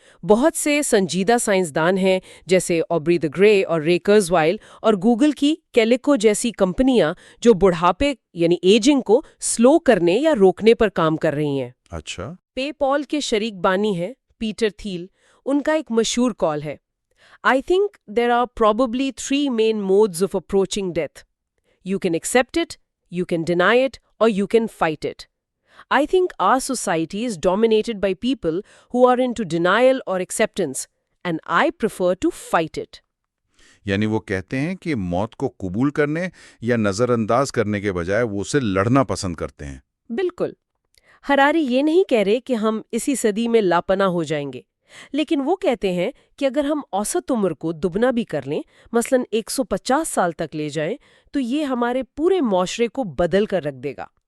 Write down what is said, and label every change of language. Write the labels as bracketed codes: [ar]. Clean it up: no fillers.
[hi] बहुत से संजीदा साइंसदान हैं जैसे ऑब्री द ग्रे और रे कुrzweil और गूगल की कैलिको जैसी कंपनियां जो बुढ़ापे यानी एजिंग को स्लो करने या रोकने पर काम कर रही हैं। अच्छा। पेपॉल के शरीक बानी हैं पीटर थील, उनका एक मशहूर कॉल है, [en] I think there are probably 3 main modes of approaching death. You can accept it, you can deny it, or you can fight it. I think our society is dominated by people who are into denial or acceptance, and I prefer to fight it. [hi] यानी वो कहते हैं कि मौत को कबूल करने या नजरअंदाज करने के बजाय वो उसे लड़ना पसंद करते हैं। बिल्कुल। हरारी ये नहीं कह रहे कि हम इसी सदी में लापना हो जाएंगे, लेकिन वो कहते हैं कि अगर हम औसत उम्र को दुगना भी कर लें, मसलन 150 साल तक ले जाएं, तो ये हमारे पूरे माशरे को बदल कर रख देगा।